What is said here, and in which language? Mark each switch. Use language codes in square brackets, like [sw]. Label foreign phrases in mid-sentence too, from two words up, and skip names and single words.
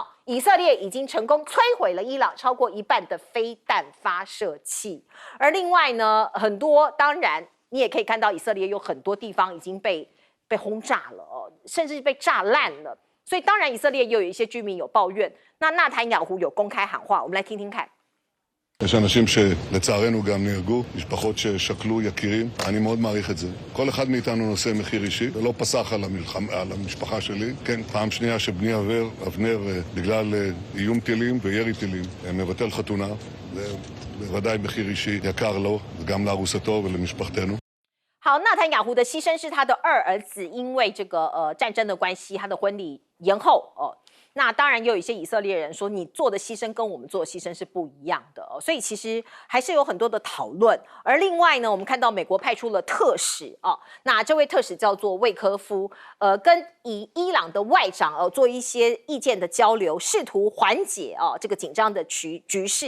[zh] 以色列已经成功摧毁了伊朗超过1半的飞弹发射器。而另外呢，很多当然你也可以看到以色列有很多地方已经被轰炸了甚至被炸烂了。所以当然以色列也有一些居民有抱怨，那纳坦雅胡有公开喊话，我们来听听看。 [he] יש אנשים שלצערנו גם נהרגו, משפחות ששכלו יקירים, אני מאוד מעריך את זה. כל אחד מאיתנו נושא מחיר אישי, זה לא פסח על המשפחה שלי. כן, פעם שנייה שבני אבנר, בגלל איום טילים וירי טילים, מבטל חתונה. זה בוודאי מחיר אישי יקר לו, וגם לארוסתו ולמשפחתנו. [zh] 好，纳坦雅胡的牺牲是他的2儿子因为这个战争的关系，他的婚礼延后那当然也有一些以色列人说，你做的牺牲跟我们做的牺牲是不一样的所以其实还是有很多的讨论。而另外呢，我们看到美国派出了特使那这位特使叫做魏科夫，跟伊朗的外长做一些意见的交流，试图缓解这个紧张的局势。